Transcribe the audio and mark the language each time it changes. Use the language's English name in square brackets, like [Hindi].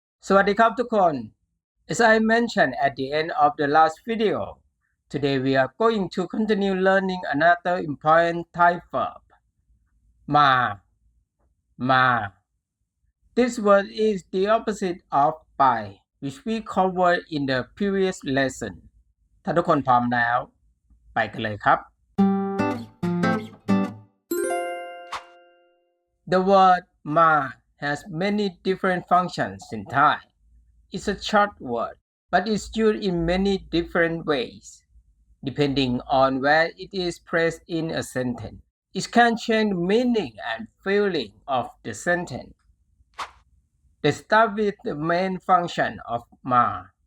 [Thai] สวัสดีครับทุกคน [English] As I mentioned at the end of the last video, today we are going to continue learning another important Thai verb, ma. Ma. This word is the opposite of by, which we covered in the previous lesson. [Thai] ถ้าทุกคนพร้อมแล้วไปกันเลยครับ [English] The word ma has many different functions in Thai. It's a short word, but it's used in many different ways, depending on where it is placed in a sentence. It can change the meaning and feeling of the sentence. Let's start with the main function of ma.